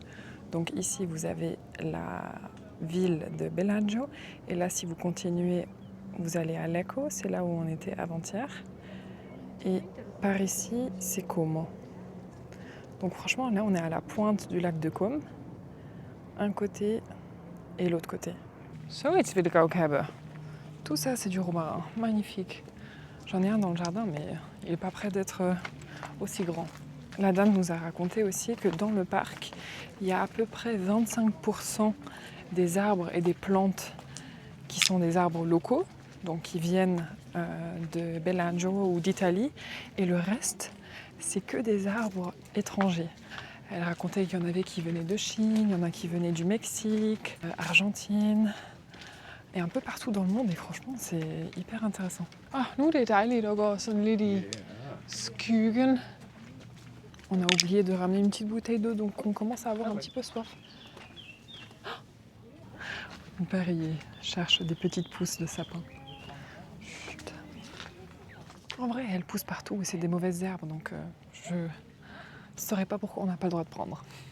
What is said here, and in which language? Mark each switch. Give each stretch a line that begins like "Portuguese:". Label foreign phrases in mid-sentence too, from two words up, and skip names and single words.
French: Donc ici, vous avez la ville de Bellagio. Et là, si vous continuez, vous allez à Lecco, c'est là où on était avant-hier. Et par ici, c'est Como. Donc franchement, là, on est à la pointe du lac de Como. Un côté et l'autre côté.
Dutch: Zoiets wil ik ook hebben.
French: Tout ça, c'est du romarin. Magnifique. J'en ai un dans le jardin, mais il n'est pas prêt d'être aussi grand. La dame nous a raconté aussi que dans le parc, il y a à peu près 25% des arbres et des plantes qui sont des arbres locaux, donc qui viennent de Bellagio ou d'Italie, et le reste, c'est que des arbres étrangers. Elle racontait qu'il y en avait qui venaient de Chine, il y en a qui venaient du Mexique, Argentine... Et un peu partout dans le monde, et franchement, c'est hyper intéressant.
Danish: Ah, nu er det dejligt at gå sådan lidt i skyggen.
French: On a oublié de ramener une petite bouteille d'eau, donc on commence à avoir un petit peu soif. Mon père, il cherche des petites pousses de sapin. Chut. En vrai, elles poussent partout et c'est des mauvaises herbes, donc je ne saurais pas pourquoi on n'a pas le droit de prendre.